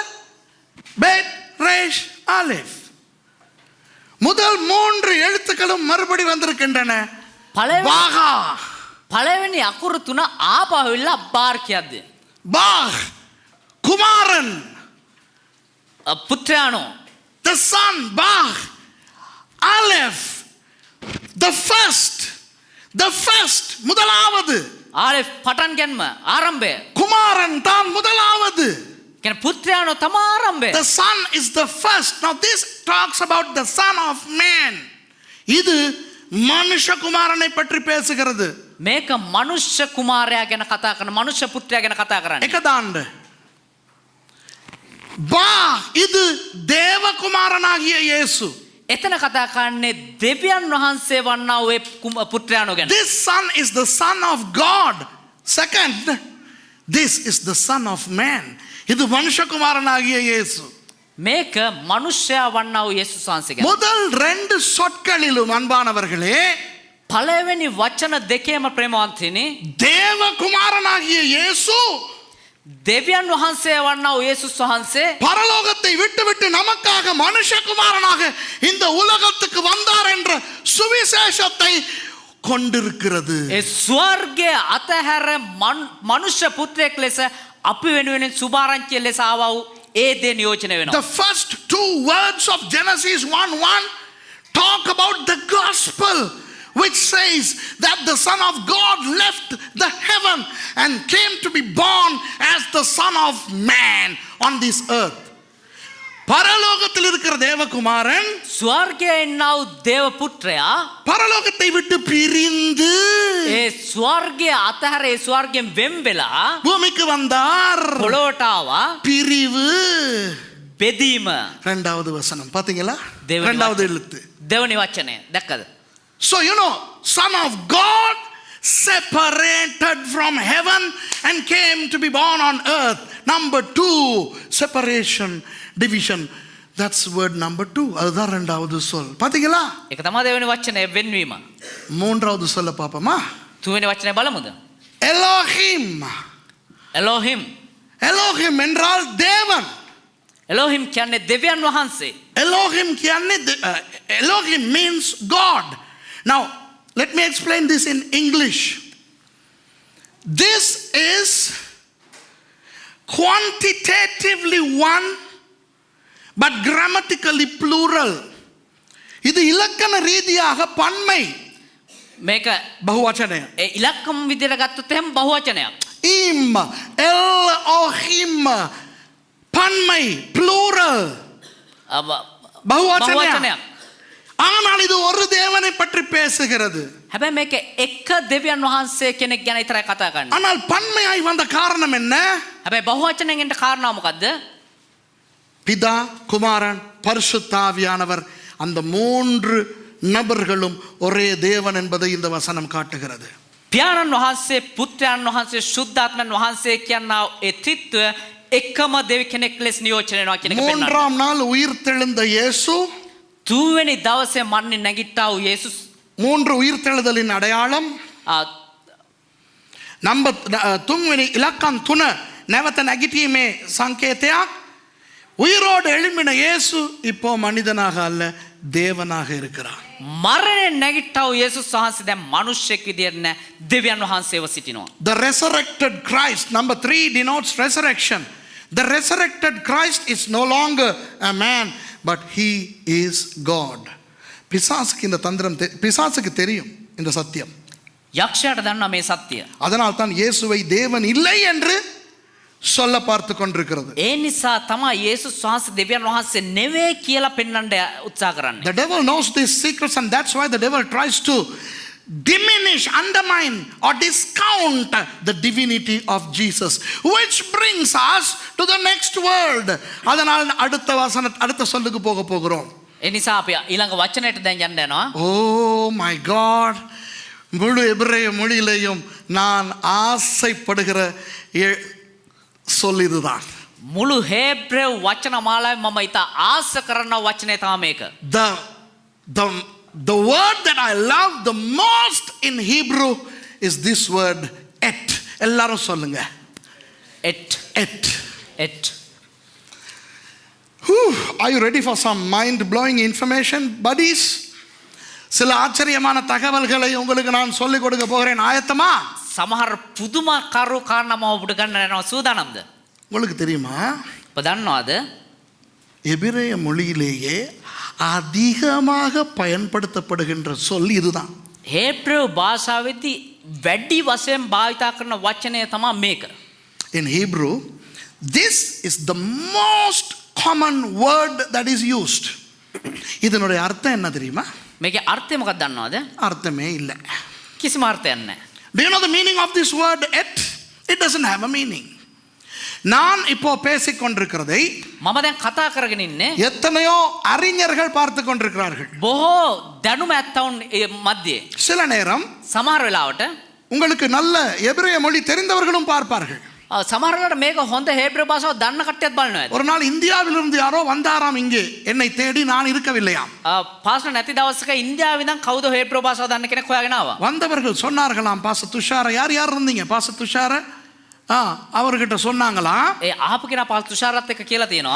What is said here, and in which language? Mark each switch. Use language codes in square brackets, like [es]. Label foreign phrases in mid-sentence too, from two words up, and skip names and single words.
[he] בית ריש אלף. [ta] முதல் 3 எழுத்துக்களும் மறுபடி வந்திருக்கின்றன. பாகா. [si] පළවෙනි අකුරු තුන ආපහු ඉල්ල බාර් කියද්ද? [ta] பாக் குமாரன். [si] පුත්‍රයාණෝ. [en] The son, Bach. Aleph. The first முதலாவது. [si] ආලෙෆ් පටන් ගැනීම ආරම්භය. [ta] குமாரன் தான் முதலாவது. [si] කියන්නේ පුත්‍රයාණෝ තමයි ආරම්භය. [en] The son is the first. Now this talks about the son of man. [ta] இது மனுஷகுமாரனை பற்றி பேசுகிறது. [si] මේක මනුෂ්‍ය කුමාරයා ගැන කතා කරන, මනුෂ්‍ය පුත්‍රයා ගැන කතා කරන්නේ. එක දාන්න. [ta] பா இது தேவகுமாரனாகிய இயேசு. [si] එතන කතා කරන්නේ දෙවියන් වහන්සේ වන්නා වූ පුත්‍රයාණෝ ගැන. [en] This son is the son of God. Second, this is the son of man. [ta] இது மனுஷகுமாரனாகிய இயேசு. [si] මේක මනුෂ්‍යයා වන්නා වූ යේසුස් වහන්සේ ගැන. [ta] முதல் 2 சொற்களிலும் அன்பானவர்களே, [si] පළවෙනි වචන දෙකේම ප්‍රේමවන්තිනි, [ta] தேவகுமாரனாகிய இயேசு [si] දෙවියන් වහන්සේ වන්නා වූ යේසුස් වහන්සේ [ta] பரலோகத்தை விட்டுவிட்டு நமக்காக மனுஷகுமாரனாக இந்த உலகத்துக்கு வந்தார் என்ற சுவிசேஷத்தை கொண்டிருக்கிறது. [si] ඒ ස්වර්ගයේ අතහැර මනුෂ්‍ය පුත්‍රයෙක් ලෙස අපි වෙනුවෙන් සුභාරංචිය ලෙස ආවා වූ ඒ දේ නියෝජනය වෙනවා. [en] The first 2 words of Genesis 1:1 talk about the gospel, which says that the Son of God left the heaven and came to be born as the Son of Man on this earth. [ta] பரலோகத்தில் இருக்கிற தேவகுமாரன் [si] ස්වර්ගයේ ඉන්නා වූ දේව පුත්‍රයා [ta] பரலோகத்தை விட்டு பிரிந்து [si] ඒ ස්වර්ගය අතහැර ඒ ස්වර්ගයෙන් වෙන් වෙලා [ta] பூமிக்கு வந்தார். [si] පොළොවට ආවා. [ta] பிரிவு [si] බෙදීම [ta] இரண்டாவது வசனம் பாத்தீங்களா? தேவனி இரண்டாவது எழுத்து. [si] දෙවනි වචනය දැක්කද? [en] So you know, Son of God separated from heaven and came to be born on earth. Number 2, separation, division. That's word number 2. [ta] அதுதான் இரண்டாவது சொல். பாத்தீங்களா? [si] ඒක තමයි දෙවෙනි වචනය වෙන්වීම. [ta] மூன்றாவது சொல்ல பாப்போமா? [si] තුන්වෙනි වචනය බලමුද? Elohim. එලෝහිම්. [ta] Elohim என்றால் தேவன். [si] එලෝහිම් කියන්නේ දෙවියන් වහන්සේ. [en] Elohim කියන්නේ Elohim means God. Now, let me explain this in English. This is quantitatively one, but grammatically plural. [ta] இது இலக்கண ரீதியாக பன்மை. [si] මේක බහුවචනය. ඉලක්කම් විදිහට ගත්තොත් එහෙම බහුවචනයක්. Im, Elohim, [ta] பன்மை, plural. பகுவச்சனம். ஆனால் இது ஒரு தேவனை பற்றி பேசுகிறது. [si] හැබැයි මේක එක දෙවියන් වහන්සේ කෙනෙක් ගැන විතරයි කතා කරන්නේ. [ta] ஆனால் பன்மையாய் வந்த காரணம் என்ன? [si] හැබැයි බහුවචනෙන් එන්න කාරණාව මොකද්ද? [ta] பிதா, குமாரன், பரிசுத்த ஆவியானவர் அந்த 3 நபர்களும் ஒரே தேவன் என்பதை இந்த வசனம் காட்டுகிறது. [si] පියාණන් වහන්සේ, පුත්‍රයන් වහන්සේ, සුද්ධාත්මයන් වහන්සේ කියනා ඒ ත්‍රිත්වය එකම දෙවි කෙනෙක් ලෙස නියෝජනය වෙනවා කියන එක පෙන්වනවා. [ta] மூன்றாம் நாள் உயிர்த்தெழுந்த இயேசு, [si] තුන්වෙනි දවසේ මරණින් නැගිට්ටා වූ යේසුස්. [ta] 3 உயிர்த்தெழுதலின் அடையாளம். நம்பர் 3 இலக்கம் 3 [si] නැවත නැගිටීමේ සංකේතයක්. [ta] உயிரோடு எழும்பின இயேசு இப்போ மனிதனாக அல்ல தேவனாக இருக்கிறார். [si] මරණයෙන් නැගිට්ටා වූ යේසුස් වහන්සේ දැන් මිනිස්සෙක් විදියට නෑ දෙවියන් වහන්සේව සිටිනවා. [en] The resurrected Christ, number 3 denotes resurrection. The resurrected Christ is no longer a man, but he is God. [ta] பிசாசுக்கு இந்த தந்திரம் பிசாசுக்கு தெரியும் இந்த சத்தியம். [si] යක්ෂයාට දන්නා මේ සත්‍යය. [ta] அதனால் தான் இயேசுவை தேவன் இல்லை என்று சொல்ல பார்த்து கொண்டிருக்கிறது. [si] ඒ නිසා තමයි යේසුස් වහන්සේ දෙවියන් වහන්සේ නෙවෙයි කියලා පෙන්වන්න උත්සාහ කරන්නේ. [en] The devil knows these secrets, and that's why the devil tries to diminish, undermine or discount the divinity of Jesus, which brings us to the next word. [ta] அதனால் அடுத்த சொல்லுக்கு போகிறோம். [si] ඒ නිසා අපි ඊළඟ වචනයට දැන් යන්න යනවා. [en] Oh my God, [ta] முழு எபிரேய மொழியிலேயும் நான் ஆசைப்படுகிற சொல் இதுதான். [si] මුළු හේබ්‍රෙව් වචන මාලාවේ මම ඉතා ආස කරන වචනය තමයි මේක. [en] The word that I love the most in Hebrew is this word et. [ta] எல்லாரும் சொல்லுங்க. [en] Et. Are you ready for some mind blowing information, buddies? [ta] சில ஆச்சரியமான தகவல்களை உங்களுக்கு நான் சொல்லிக் கொடுக்க போகிறேன். ஆயத்தமா? [si] සමහර පුදුමාකාර කාරණා මම ඔබට ගන්න යනවා. සූදානම්ද? [ta] உங்களுக்கு தெரியுமா? [si] ඔබ දන්නවද? [ta] எபிரேய மொழியிலேயே அதிகமாக பயன்படுத்தப்படுகின்ற சொல் இதுதான். [si] හේබ්‍රෙව් භාෂාවේදී වැඩි වශයෙන් භාවිත කරන වචනය තමයි මේක. [en] In Hebrew, this is the most common word that is used. [ta] இதனுடைய அர்த்தம் என்ன தெரியுமா? [si] මේකේ අර්ථය මොකක්ද දන්නවද? [ta] அர்த்தமே இல்லை. [si] කිසිම අර්ථයක් නැහැ. [en] Do you know the meaning of this word et? It doesn't have a meaning. [ta] நான் இப்போ பேசிக் கொண்டிருக்கிறதை [si] මම දැන් කතා කරගෙන ඉන්නේ [ta] எத்தனையோ அறிஞர்கள் பார்த்து கொண்டிருக்கிறார்கள். [si] බොහෝ දැනුම ඇත්තවුන් මැද්දේ. [ta] சில நேரம் [si] සමහර වෙලාවට [ta] உங்களுக்கு நல்ல எபிரேய மொழி தெரிந்தவர்களும் பார்ப்பார்கள். [si] සමහර වෙලාවට මේක හොඳ හේබ්‍රෙව් භාෂාව දන්න කට්ටියත් බලනවා. [ta] ஒரு நாள் இந்தியாவிலிருந்து யாரோ வந்தாராம் இங்கே, என்னை தேடி, நான் இருக்கவில்லையாம். [si] පාස්ටර් නැති දවසක ඉන්දියාවේ ඉඳන් කවුද හේබ්‍රෙව් භාෂාව දන්න කෙනෙක් හොයාගෙන ආවා. [ta] வந்தவர்கள் சொன்னார்களாம், பாஸ்டர் துஷார. யார் இருந்தீங்க பாஸ்டர் துஷார? அவர்கிட்ட சொன்னாங்களாம், [si] ඒ ආපු කෙනා පාස්ටර් තුෂාරත් එක්ක කියලා තියෙනවා.